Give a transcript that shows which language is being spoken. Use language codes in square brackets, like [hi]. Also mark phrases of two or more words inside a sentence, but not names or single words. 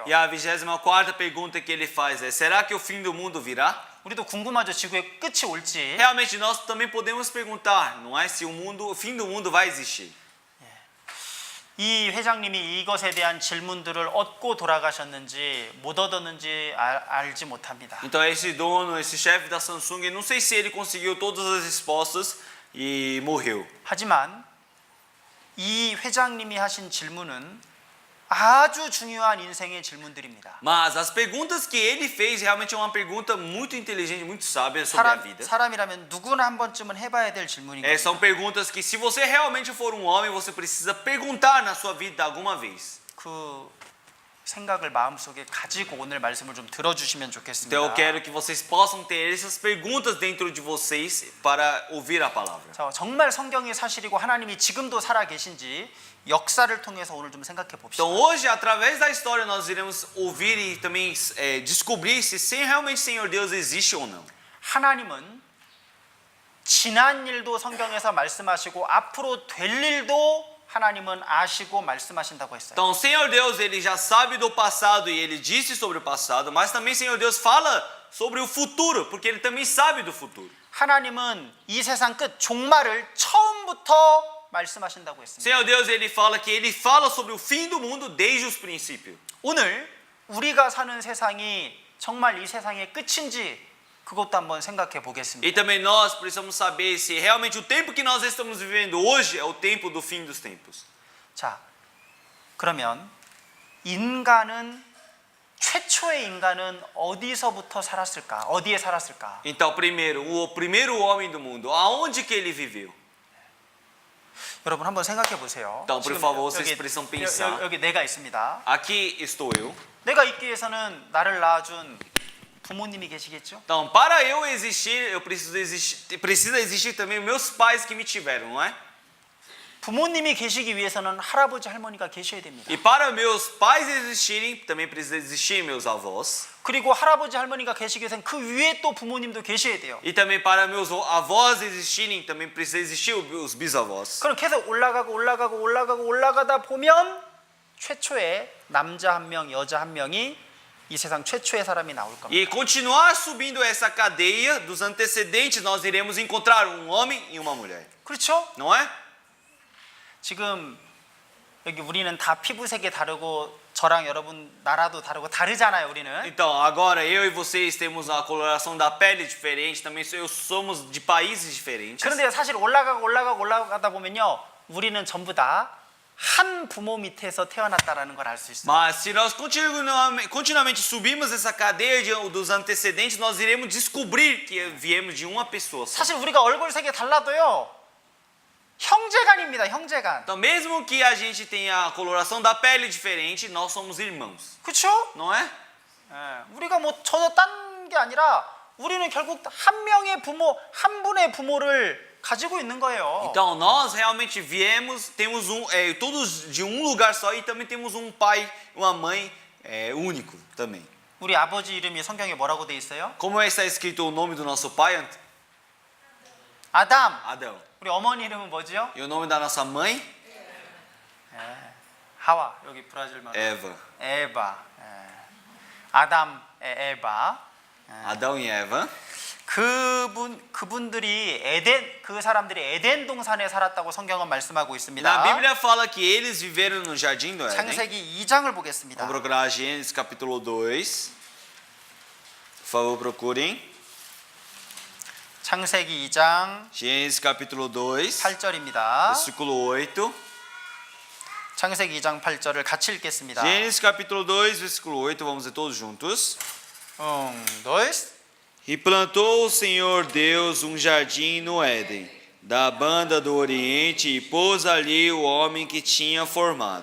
[pt] E a 24ª pergunta que ele faz é: será que o fim do mundo virá? [ko] 우리도 궁금하죠. 지구의 끝이 올지. [pt] Realmente nós também podemos perguntar, não é, se o fim do mundo vai existir. [ko] 이 회장님이 이것에 대한 질문들을 얻고 돌아가셨는지 못 얻었는지 알지 못합니다. [pt] Então esse dono, esse chefe da Samsung, eu não sei se ele conseguiu todas as respostas e morreu. [ko] 하지만 이 회장님이 하신 질문은 아주 중요한 인생의 질문들입니다. [pt] Mas as perguntas que ele fez realmente é uma pergunta muito inteligente, muito sábia sobre a vida. [ko] 사람이라면 누구나 한 번쯤은 해봐야 될 질문인 거예요. [pt] São perguntas que se você realmente for um homem, você precisa perguntar na sua vida alguma vez. [ko] 그 생각을 마음속에 가지고 오늘 말씀을 좀 들어주시면 좋겠습니다. [pt] Então eu quero que vocês possam ter essas perguntas dentro de vocês para ouvir a palavra. [ko] 자, 정말 성경이 사실이고 하나님이 지금도 살아 계신지 역사를 통해서 오늘 좀 생각해 봅시다. [pt] Então hoje, através da história, nós iremos ouvir e também descobrir se realmente o Senhor Deus existe ou não. [ko] 하나님은 지난 일도 성경에서 말씀하시고 앞으로 될 일도 하나님은 아시고 말씀하신다고 했어요. [pt] Então o Senhor Deus, ele já sabe do passado e ele disse sobre o passado, mas também o Senhor Deus fala sobre o futuro, porque ele também sabe do futuro. [ko] 하나님은 이 세상 끝 종말을 처음부터 말씀하신다고 했습니다. [pt] Senhor Deus, ele fala que ele fala sobre o fim do mundo desde os princípios. [ko] 오늘 우리가 사는 세상이 정말 이 세상의 끝인지 그것도 한번 생각해 보겠습니다. [pt] E também nós precisamos saber se realmente o tempo que nós estamos vivendo hoje é o tempo do fim dos tempos. [ko] 자, 그러면 최초의 인간은 어디서부터 살았을까? 어디에 살았을까? [pt] Então, primeiro, o primeiro homem do mundo, aonde que ele viveu? [ko] 여러분 한번 생각해 보세요. [pt] Então, por favor, vocês precisam pensar. [ko] 여기 내가 있습니다. [pt] Aqui estou eu. [ko] 내가 있기 위해서는 나를 낳아준 부모님이 계시겠죠? [pt] Então, para eu existir, precisa existir também meus pais que me tiveram, não é? [ko] 부모님이 계시기 위해서는 할아버지 할머니가 계셔야 됩니다. [pt] E para meus pais existirem, também precisa existir meus avós. [ko] 그리고 할아버지 할머니가 계시기 위해서는 그 위에 또 부모님도 계셔야 돼요. [pt] E também para meus avós existirem, também precisa existir os bisavós. [ko] 그럼 계속 올라가다 보면 최초의 남자 한 명, 여자 한 명이 이 세상 최초의 사람이 나올 겁니다. [pt] E continuar subindo essa cadeia dos antecedentes, nós iremos encontrar um homem e uma mulher. [ko] 그렇죠? [pt] Não é? [ko] 지금 여기 우리는 다 피부색이 다르고 저랑 여러분 나라도 다르고 다르잖아요, 우리는. [pt] Então, agora eu e vocês temos a coloração da pele diferente, também somos de países diferentes. [ko] 그런데 사실 올라가다 보면요, 우리는 전부 다 한 부모 밑에서 태어났다라는 걸 알 수 있어요. [pt] Mas se nós continuamente subimos essa cadeia dos antecedentes, nós iremos descobrir que viemos de uma pessoa só. [ko] 사실 우리가 얼굴색이 달라도요, 형제간입니다, 형제간. [pt] Então, mesmo que a gente tenha a coloração da pele diferente, nós somos irmãos. [ko] 그렇죠? [pt] Não é? [ko] 우리가 뭐 전혀 딴 게 아니라 우리는 결국 한 명의 부모, 한 분의 부모를 가지고 있는 거예요. [pt] Então nós realmente temos todos de um lugar só e também temos um pai, uma mãe único também. [ko] 우리 아버지 이름이 성경에 뭐라고 돼 있어요? [pt] Como está escrito o nome do nosso pai? [ko] 아담. [pt] Adão. [ko] 우리 어머니 이름은 뭐죠? [pt] E o nome da nossa mãe? [ko] 하와. 여기 브라질 말. [pt] Eva. [ko] 에바. 아담, 에바. [pt] Adão e Eva. [ko] 그분들이 그 사람들이 에덴 동산에 살았다고 성경은 말씀하고 [pt] Na [ko] 있습니다. [pt] Bíblia fala que eles viveram no jardim do Éden. [ko] 창세기 2장을 보겠습니다. [pt] Vamos procurar Gênesis capítulo 2. Por favor, procurem. [ko] 창세기 2장 [pt] Gênesis capítulo 2, [ko] 8절입니다. [pt] versículo 8. [ko] 창세기 2장 8절을 같이 읽겠습니다. [pt] Gênesis capítulo 2, versículo 8. Vamos ler todos juntos. dois. E plantou o Senhor Deus um jardim no Éden, da banda do Oriente, e pôs ali o homem que tinha formado.